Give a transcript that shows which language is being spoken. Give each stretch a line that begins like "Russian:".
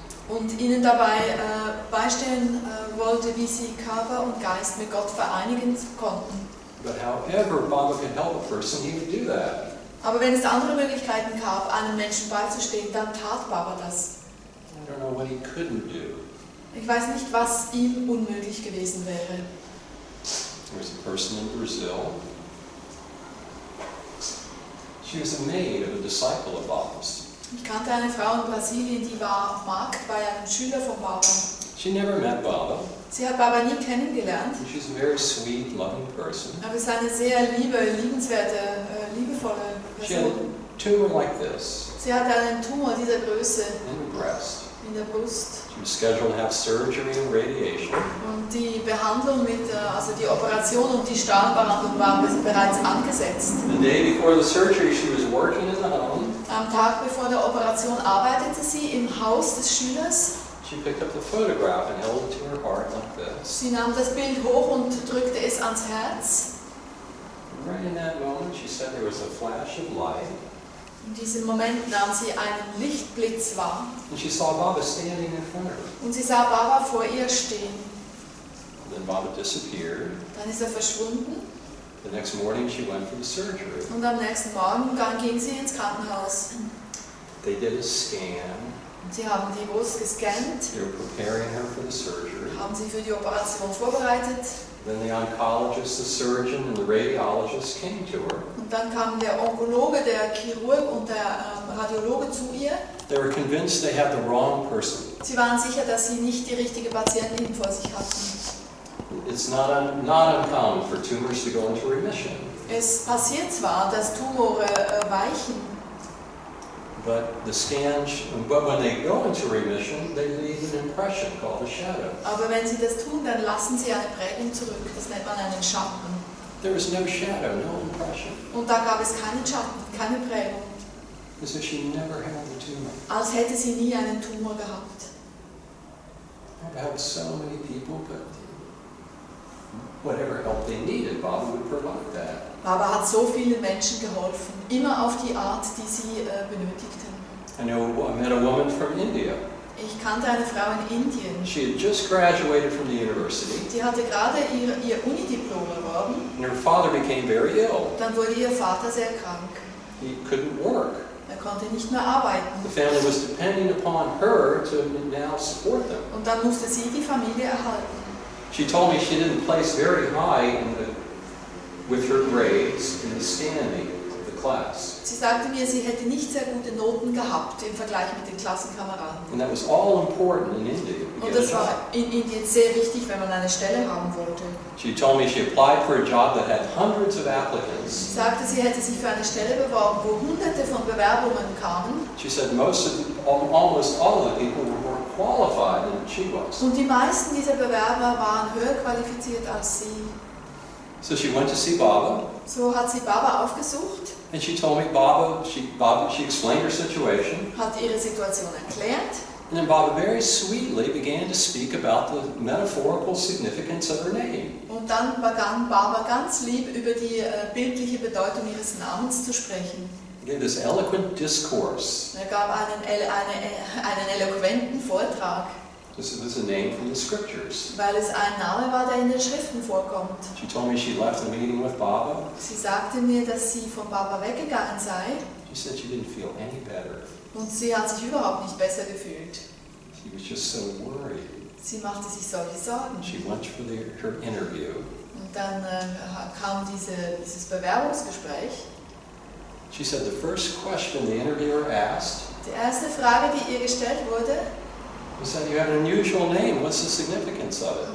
German: Und ihnen dabei beistehen wollte, wie sie Körper und Geist mit Gott vereinigen konnten.
English: But however Baba could help a person, he would do that.
German: Aber wenn es andere Möglichkeiten gab, einem Menschen beizustehen, dann tat Baba das.
English: I don't know what he couldn't do.
German: Ich weiß nicht, was ihm unmöglich gewesen wäre.
English: There was a person in Brazil. She was a maid of a disciple of Baba's.
German: Ich kannte eine Frau in Brasilien, die war Magd bei einem Schüler von Baba.
English: She never met Baba.
German: Sie hat Baba nie kennengelernt.
English: She's a very sweet, loving person.
German: Aber es ist eine sehr liebenswerte, liebevolle
English: She had
German: Person.
English: a tumor like this
German: Sie hatte einen Tumor dieser Größe
English: in her breast.
German: in der Brust.
English: She was scheduled to have surgery and radiation.
German: Und die Behandlung also die Operation und die Strahlenbehandlung waren bereits angesetzt.
English: The day before the surgery, she was working in the home.
German: Am Tag bevor der Operation arbeitete sie im Haus des Schülers.
English: She picked up the photograph and held it to her heart like this.
German: Sie nahm das Bild hoch und drückte es ans Herz.
English: And right in that moment, she said there was a flash of light.
German: In diesem Moment nahm sie einen Lichtblitz wahr.
English: And she saw Baba standing in front of her.
German: Und sie sah Baba vor ihr stehen.
English: And then Baba disappeared.
German: Dann ist er verschwunden.
English: The next morning, she went for the surgery.
German: Und am nächsten Morgen ging sie ins Krankenhaus.
English: They did a scan.
German: Und sie haben die groß gescannt,
English: They were preparing her for the surgery.
German: haben sie für die Operation vorbereitet.
English: Then the oncologist, the surgeon, and the radiologist came to her.
German: Und dann kam der Onkologe, der Chirurg und der Radiologe zu ihr.
English: They were convinced they had the wrong person.
German: Sie waren sicher, dass sie nicht die richtige Patientin vor sich hatten.
English: It's not uncommon for tumors to go into remission.
German: Es passiert zwar, dass Tumore weichen,
English: But when they go into remission, they leave an impression called a shadow.
German: aber wenn sie das tun, dann lassen sie eine Prägung zurück. Das nennt man einen Schatten.
English: There was no shadow, no impression.
German: Und da gab es keinen Schatten, keine Prägung.
English: As if she never had the tumor.
German: Als hätte sie nie einen Tumor gehabt.
English: I've helped so many people, but whatever help they needed, Baba would provide that.
German: Baba hat so vielen Menschen geholfen, immer auf die Art, die sie benötigten.
English: I met a woman from India.
German: Ich kannte eine Frau in Indien.
English: She had just graduated from the university,
German: Die hatte gerade ihr Unidiplom erworben.
English: and her father became very ill.
German: Dann wurde ihr Vater sehr krank.
English: He couldn't work.
German: Er konnte nicht mehr arbeiten.
English: The family was depending upon her to now support them.
German: Und dann musste sie die Familie erhalten.
English: She told me she didn't place very high with her grades in the standing of the class.
German: Sie sagte mir, sie hätte nicht sehr gute Noten gehabt im Vergleich mit den Klassenkameraden.
English: And that was all important in India.
German: Und das war in Indien sehr wichtig, wenn man eine Stelle haben wollte.
English: She told me she applied for a job that had hundreds of applicants.
German: Sie sagte, sie hätte sich für eine Stelle beworben, wo hunderte von Bewerbungen kamen.
English: She said almost all of the people were more qualified than she was.
German: Und die meisten dieser Bewerber waren höher qualifiziert als sie.
English: So she went to see Baba.
German: So hat sie Baba aufgesucht,
English: And she told me she explained her situation.
German: hat ihre Situation erklärt.
English: And then Baba very sweetly began to speak about the metaphorical significance of her name.
German: Und dann begann Baba ganz lieb über die bildliche Bedeutung ihres Namens zu sprechen.
English: He gave this eloquent discourse.
German: Er gab einen eloquenten Vortrag,
English: This is a name from the scriptures.
German: weil es ein Name war, der in den Schriften vorkommt.
English: She told me she left the meeting with Baba.
German: Sie sagte mir, dass sie von Baba weggegangen sei
English: She said she didn't feel any better.
German: und sie hat sich überhaupt nicht besser gefühlt.
English: She was just so worried.
German: Sie machte sich solche Sorgen.
English: She went for her interview.
German: Und dann kam dieses Bewerbungsgespräch.
English: She said the first question the interviewer asked
German: Die erste Frage, die ihr gestellt wurde,
English: was that you have an unusual name. What's the significance of it?